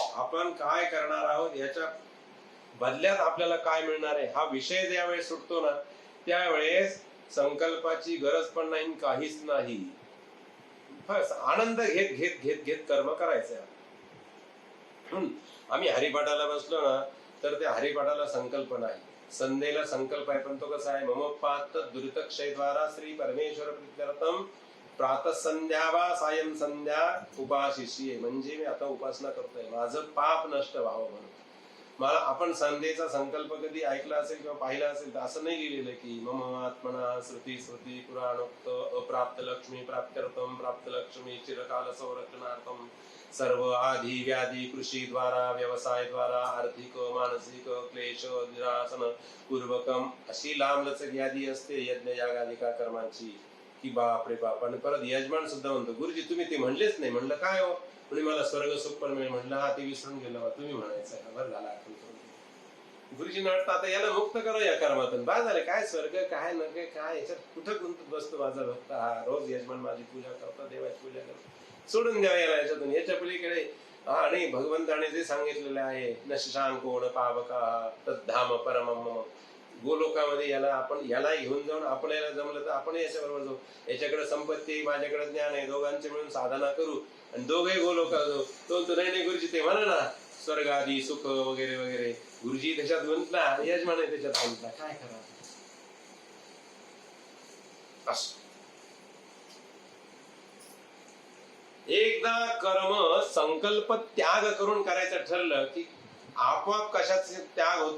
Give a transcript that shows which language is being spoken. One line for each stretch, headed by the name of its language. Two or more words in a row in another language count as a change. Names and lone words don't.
Marathi: आपण काय करणार आहोत याच्या बदल्यात आपल्याला काय मिळणार आहे हा विषय ज्यावेळेस सुटतो ना त्यावेळेस संकल्पाची गरज पण नाही काहीच नाही. बस आनंद घेत घेत घेत घेत कर्म करायचंय. आम्ही हरिपाठाला बसलो ना तर त्या हरिपाठाला संकल्प नाही. संध्येला संकल्प आहे पण तो कसा आहे
Sanskrit: ममोपात दुरितक्षयद्वारा श्री परमेश्वर प्रीत्यर्थम प्रातः संध्या वा सायं संध्या उपाशिष्ये.
Marathi: म्हणजे मी आता उपासना करतोय माझं पाप नष्ट व्हावं म्हणून. मला आपण संध्येचा संकल्प कधी ऐकला असेल किंवा पाहिला असेल तर असं नाही लिहिलेलं की
Sanskrit: मम आत्मना श्रुती स्मृती पुराणोक्त अप्राप्त लक्ष्मी प्राप्त्यर्थम प्राप्त लक्ष्मी चिरकाल संरक्षणार्थम सर्व आधी व्याधी कृषी द्वारा व्यवसाय द्वारा आर्थिक मानसिक क्लेश निरासन पूर्वकम
Marathi: अशी लांबलचक यादी असते यज्ञ यागादिका कर्मांची की बाप रे बाप. आणि परत यजमान सुद्धा म्हणतो गुरुजी तुम्ही ते म्हणलेच नाही. म्हणलं काय हो? म्हणे मला स्वर्ग सुख पण मिळेल. म्हणलं हा ते विसरून गेलो बा, तुम्ही म्हणायचं बरं झाला आठवण करून दिली. गुरुजींना वाटतं आता याला मुक्त करा या कर्मातून. बा झाले काय स्वर्ग काय नका काय याच्यात कुठं गुंतत बसतो माझा भक्त. हा रोज यजमान माझी पूजा करतो देवाची पूजा करतो. सोडून द्यावा याला याच्यातून. याच्या पलीकडे आणि भगवंताने जे सांगितलेलं आहे
Sanskrit: न शशांको न पावका तद्धाम परमम
Marathi: गोलोकामध्ये याला आपण याला घेऊन जाऊन आपण याला जमलं तर आपण याच्याबरोबर जाऊ. याच्याकडे संपत्ती माझ्याकडे ज्ञान आहे दोघांचे मिळून साधना करू आणि दोघे गोलोकात जाऊ. तो नाही गुरुजी ते म्हणा ना स्वर्ग आदी सुख वगैरे वगैरे. गुरुजी त्याच्यात गुंतला यजमान आहे त्याच्यात गुंतला काय करा. एकदा कर्म संकल्प त्याग करून करायचं ठरलं की आपोआप कशाचे त्याग होतो.